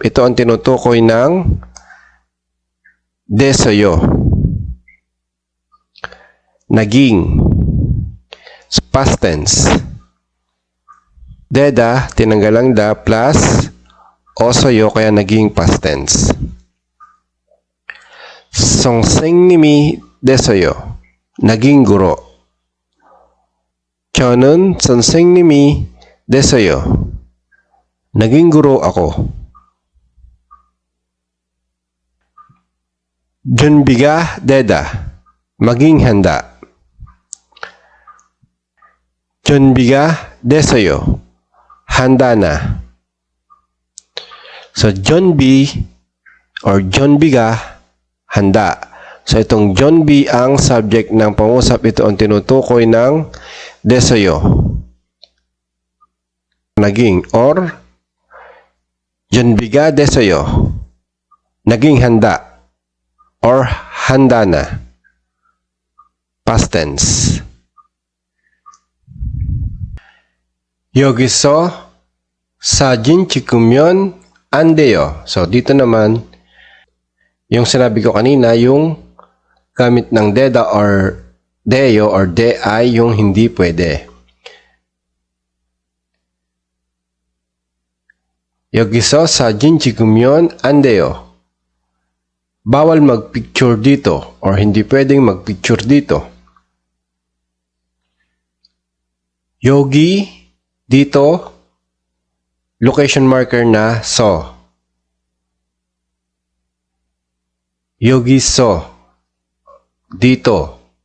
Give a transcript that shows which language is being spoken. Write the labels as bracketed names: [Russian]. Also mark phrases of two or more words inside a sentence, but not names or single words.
[Filipino] Ito ang tinutukoy ng 됐어요. Naging. [English] Past tense. [Filipino] Deda, tinanggal ang da, plus osoyo, kaya naging past tense. [Korean] 선생님이 됐어요. [Filipino] Naging guro. [Korean] 저는 선생님이 됐어요. [Filipino] Naging guro ako. [Korean] 준비가 되다. [Filipino] maging handa. [Korean] 준비가 됐어요. [Filipino] handa na. So, 준비 or 준비가 handa. So, itong 준비 ang subject ng pangusap. Ito ang tinutukoy ng 됐어요. Naging or [Korean] 준비가 됐어요. [Filipino] Naging handa or handa na. [English] Past tense. [Korean] 여기서 사진 찍으면 안 돼요. [Filipino] So, dito naman, yung sinabi ko kanina, yung gamit ng deda or deyo or de ay yung hindi pwede. [Korean] 여기서 사진 찍으면 안 돼요. [Filipino] Bawal mag-picture dito or hindi pwedeng mag-picture dito. 여기, dito, [English] location marker [Filipino] na so. [Korean] 여기서, dito.